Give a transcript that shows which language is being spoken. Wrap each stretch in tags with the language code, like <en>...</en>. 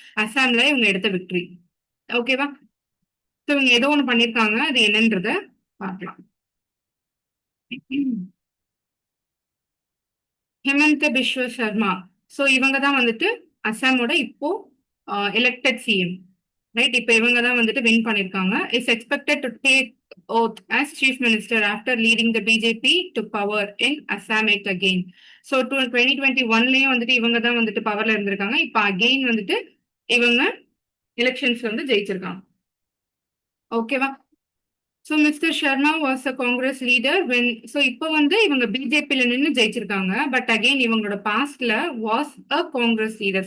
<ta>அசாம்ல இவங்க எடுத்த விக்டரி. ஓகேவா? ஸோ இவங்க ஏதோ ஒன்று பண்ணியிருக்காங்க, அது என்னன்றத பார்க்கலாம். ஹெமந்த பிஸ்வ சர்மா. ஸோ இவங்க தான் வந்துட்டு அசாமோட இப்போ எலெக்டட் சிஎம். ரைட். இப்போ இவங்க தான் வந்துட்டு வின் பண்ணியிருக்காங்க.</ta> <en>Is expected to take oath as chief minister after leading the BJP to power in Assam yet again.</en> <ta>So 2021லயும் வந்துட்டு இவங்க தான் வந்துட்டு பவர்ல இருந்திருக்காங்க. இப்போ அகெயின் வந்துட்டு இவங்க எலெக்ஷன்ஸ்ல வந்து ஜெயிச்சிருக்காங்க. ஓகேவா?</ta> <en>So mister Sarma was a Congress leader when.</en> <ta>So இப்போ வந்து இவங்க பிஜேபியில் நின்று ஜெயிச்சிருக்காங்க. பட் அகெயின் இவங்களோட பாஸ்ட்ல</ta> <en>Was a Congress leader.</en>